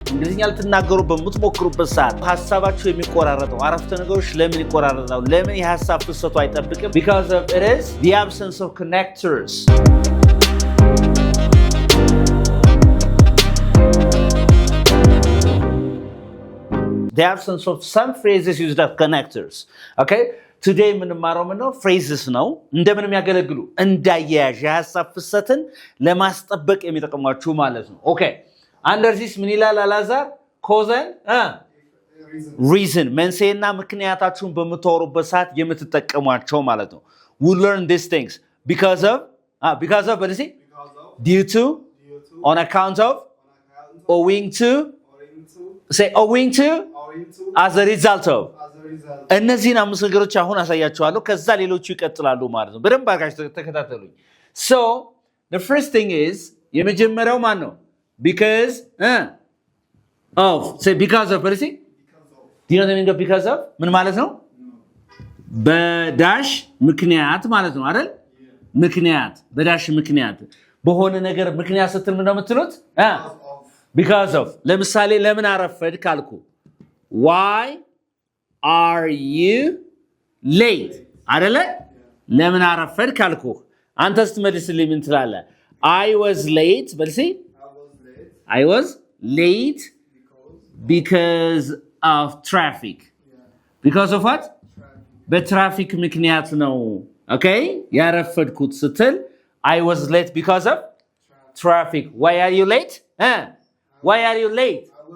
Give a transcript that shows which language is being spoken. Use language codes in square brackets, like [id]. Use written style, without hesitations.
[am] እንግሊዝኛ ልትናገሩ በምትሞክሩበት ሰዓት ሀሳባችሁ የሚቆራረጠው አረፍተ ነገሮች ለምን ይቆራረጣሉ? ለምን የሀሳብ ፍሰቱ አይጠብቅም? [en] Because of it is the absence of connectors. The absence of some phrases used as connectors. Okay? Today [am] የምንማረው ምንድነው? phrases ነው። እንደምን የሚያገለግሉ እንዳያያዥ የሐሳብ ፍሰትን ለማስጠበቅ የሚጠቅሟችሁ ማለት ነው። ኦኬ [en] under this [am] ምን ይላል አላዛር? [en] cause and reason [am] መንስኤና ምክንያታችሁን በምታወሩበት ሰዓት የምትጠቀሟቸው ማለት ነው። [en] we learn these things because of [am] በዚህ [en] due to on account of owing to say owing to as a result of [am] እነዚህን አምስት ነገሮች አሁን አሳያችኋለሁ። ከዛ ሌሎቹ ይቀጥላሉ ማለት ነው። በደንብ አድርጋችሁ ተከታተሉኝ። [en] so the first thing is [am] የመጀመሪያው ማን ነው? [en] because of say because of let's see do you know the meaning of because of [am] ምን ማለት ነው? በዳሽ ምክንያት ማለት ነው አይደል? ምክንያት በዳሽ ምክንያት በሆነ ነገር ምክንያት ስትል ምን ነው የምትሉት? [en] because of [am] ለምሳሌ ለምን አረፈድ ካልኩ [en] why are you late [am] አይደለ? ለምን አረፈድ ካልኩ አንተ ስትመልስልኝ ምን ትላለህ? [en] I was late [am] በልሲ [en] I was late because of traffic. Because of what? [am] በትራፊክ ምክንያት ነው። [en] okay [am] ያረፈድኩት ስትል [en] I was late because of traffic. Why are you late? Why are you late?